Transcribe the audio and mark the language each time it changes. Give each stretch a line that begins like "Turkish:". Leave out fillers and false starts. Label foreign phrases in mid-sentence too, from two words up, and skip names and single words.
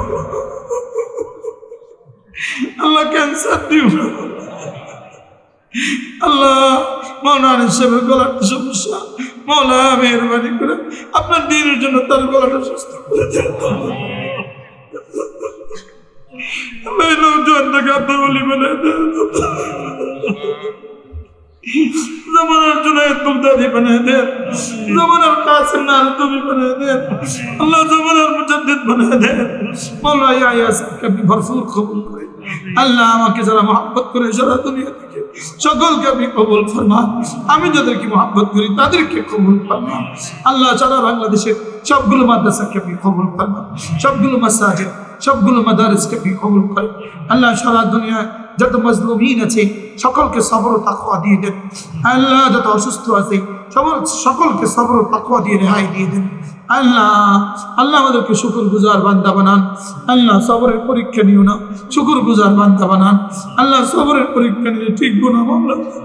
Bangla: আল্লাহ ক্যান্সার দিও না আল্লাহ মাওলানা সাহেবের গলার সমস্যা মাওলা মেহেরবানি করে আপনার দ্বীনের জন্য তার গলাটা সুস্থ করে দেন এই লোকজনটাকে আপনার বলি বলে দেন
Hindi: ज़माना जुनैद बगदादी बना दे ज़माना कासिम नारदवी बना दे अल्लाह ज़माना मुजद्दिद बना दे मौला या सबके भी भरपूर कबूल करे अल्लाह
Bangla: আমাকে যারা মহব্বত করে সারা দুনিয়া থেকে সকলকে আপনি কবুল ফরমান আমি যাদেরকে মহব্বত করি তাদেরকে কবুল ফরমান আল্লাহ সারা বাংলাদেশের সবগুলো মাদ্রাসাকে আপনি কবুল ফরমান সবগুলো মাসাজিদ সবগুলো মাদারিসকে আপনি কবুল করেন আল্লাহ সারা দুনিয়া যত মজলুমিন আছে সকলকে সবর ও তাকওয়া দিয়ে দেন আল্লাহ যত অসুস্থ আছে সকলকে সবর ও তাকওয়া দিয়ে রেহাই দিয়ে দেন আল্লাহ আল্লাহ আমাদেরকে শুকরগুজার বান্দা বানান আল্লাহ সবরের পরীক্ষা নিও না শুকরগুজার বান্দা বানান আল্লাহ সবরের পরীক্ষা নিয়ে ঠিক গুনাহ মামলা